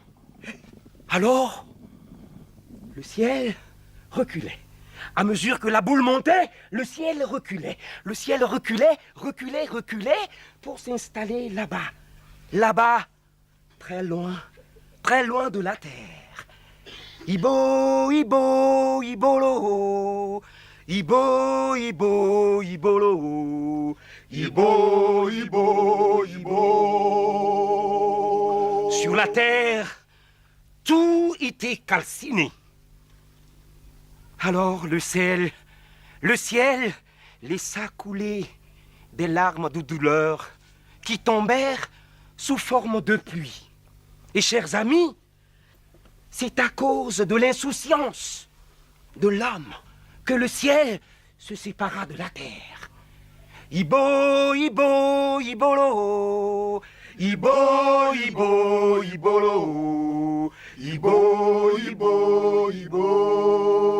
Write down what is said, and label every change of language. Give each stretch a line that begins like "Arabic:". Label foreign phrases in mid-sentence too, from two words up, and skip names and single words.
French: Alors, le ciel reculait. À mesure que la boule montait, le ciel reculait. Le ciel reculait pour s'installer là-bas. Là-bas, très loin de la terre. Ibo, ibo, ibolo. Ibo, ibo, ibolo. Ibo, ibo, ibo. Sur la terre, tout était calciné. Alors le ciel laissa couler des larmes de douleur qui tombèrent sous forme de pluie. Et chers amis, c'est à cause de l'insouciance de l'homme que le ciel se sépara de la terre. Ibo, ibo, ibolo. Ibo, ibo, ibolo. Ibo, ibo, ibo.